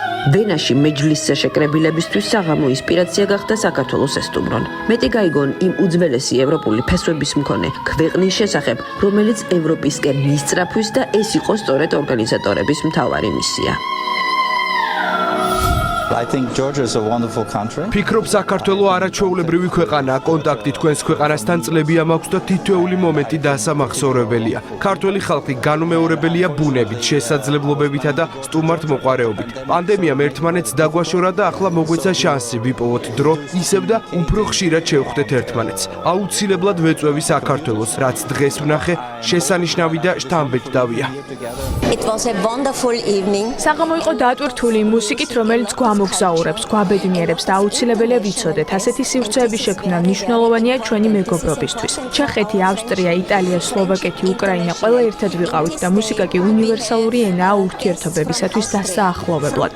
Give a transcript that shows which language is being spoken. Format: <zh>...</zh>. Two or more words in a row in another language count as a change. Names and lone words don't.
<ka>ვენაში მეჯლისზე შეკრებილებისთვის საღამო ინსპირაცია გახდა საქართველოს ესტუმრონ. მეტი გაიგონ იმ უძველესი ევროპული ფესვების მქონე ქვეყნის შესახებ, რომელიც ევროპისკენ მისწრაფვის და ეს იყო სწორედ ორგანიზატორების მთავარი მისია.</ka> <en>I think Georgia is a wonderful country.</en> <ka>ფიქრობ საქართველო არაჩვეულებრივი ქვეყანაა, კონტაქტი თქვენს ქვეყანასთან წლებია მაქვს და თითოეული მომენტი დასამახსოვრებელია. ქართველი ხალხი განუმეორებელია ბუნებით, შესაძლებლობებითა და სტუმართ მოყვარეობით. პანდემიამ ერთმანეთს დაგვაშორა და ახლა მოგვეცა შანსი ვიპოვოთ დრო, ისევ და უფრო ხშირად შევხვდეთ ერთმანეთს. აუცილებლად ვეწვევი საქართველოს, რაც დღეს ვნახე, შესანიშნავი და შთამბეჭდავია.</ka> <en>It was a wonderful evening.</en> <ka>საღამო იყო დატვირთული მუსიკით, რომელიც გვამოგზაურებს, გვაბედნიერებს და აუცილებელია ვიცოდეთ. ასეთი სივრცეები შექმნა მნიშვნელოვანია ჩვენი მეგობრობისთვის. ჩეხეთი, ავსტრია, იტალია, სლოვაკეთი, უკრაინა ყველა ერთად ვიყავით და მუსიკა კი უნივერსალური ენაა ურთიერთობებისათვის და საახლოვებლად.</ka>